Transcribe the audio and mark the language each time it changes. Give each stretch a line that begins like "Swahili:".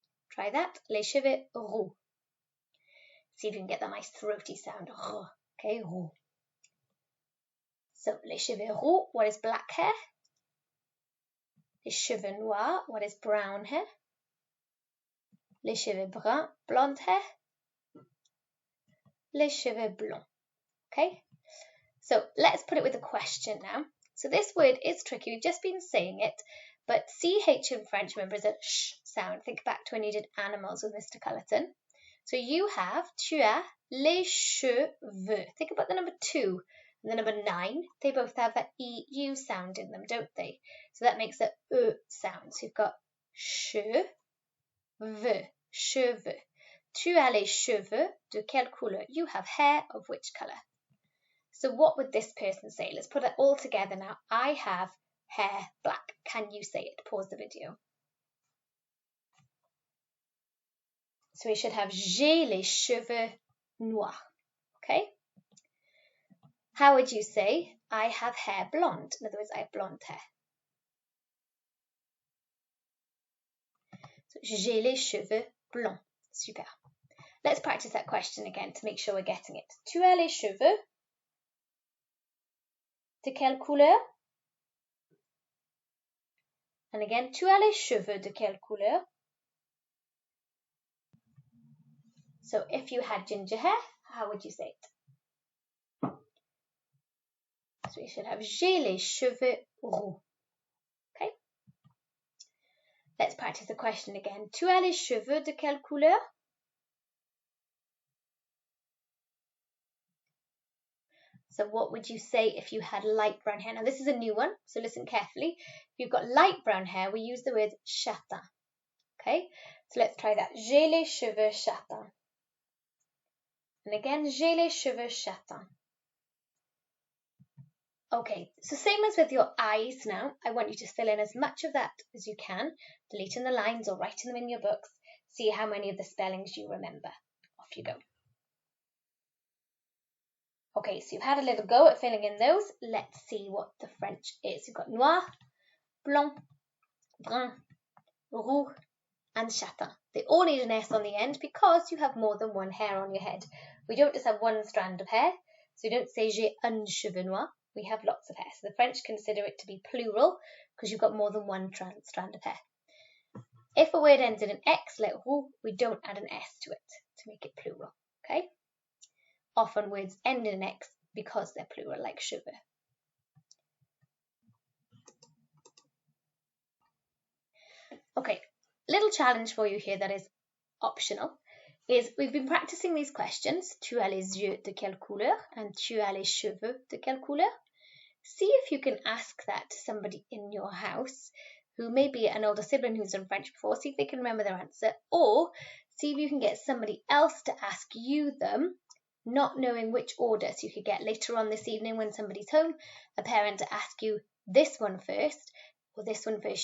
English: Try that,
French: les cheveux roux.
English: See if you can get that nice throaty sound. Okay, roux. So,
French: les cheveux roux,
English: what is black hair?
French: Les cheveux noirs,
English: what is brown hair?
French: Les cheveux bruns,
English: blonde hair.
French: les cheveux blonds.
English: Okay, so let's put it with a question now. So this word is tricky. We've just been saying it, but CH in French, remember, is a sh sound. Think back to when you did animals with Mr. Cullerton. So you have,
French: tu as les cheveux.
English: Think about the number 2 and the number 9. They both have that EU sound in them, don't they? So that makes a E sound. So you've got
French: cheveux, cheveux. Tu as les cheveux de quelle couleur?
English: You have hair of which colour? So what would this person say? Let's put it all together now. I have hair black. Can you say it? Pause the video. So we should have
French: j'ai les cheveux noirs.
English: Okay? How would you say I have hair blonde? In other words, I have blonde hair.
French: So j'ai les cheveux blonds. Super.
English: Let's practice that question again to make sure we're getting it.
French: Tu as les cheveux de quelle couleur?
English: And again,
French: tu as les cheveux de quelle couleur?
English: So if you had ginger hair, how would you say it? So we should have
French: j'ai les cheveux roux.
English: Okay? Let's practice the question again. Tu as les cheveux de quelle couleur? So what would you say if you had light brown hair? Now this is a new one, so listen carefully. If you've got light brown hair, we use the word châtain. Okay, so let's try that.
French: J'ai les cheveux châtains. And again, j'ai les cheveux châtains.
English: Okay, so same as with your eyes now, I want you to fill in as much of that as you can, deleting the lines or writing them in your books. See how many of the spellings you remember. Off you go. Okay, so you've had a little go at filling in those. Let's see what the French is. You've got noir, blanc, brun, roux, and châtain. They all need an S on the end because you have more than one hair on your head. We don't just have one strand of hair, so we don't say
French: j'ai un cheveu noir.
English: We have lots of hair. So the French consider it to be plural because you've got more than one strand of hair. If a word ends in an X, like roux, we don't add an S to it to make it plural. Okay? Often words end in an X because they're plural, like cheveux. Okay, little challenge for you here that is optional is we've been practicing these questions.
French: Tu as les yeux de quelle couleur? And tu as les cheveux de quelle couleur?
English: See if you can ask that to somebody in your house who may be an older sibling who's done French before. See if they can remember their answer, or see if you can get somebody else to ask you them, not knowing which order. So you could get later on this evening when somebody's home, a parent to ask you this one first or this one first.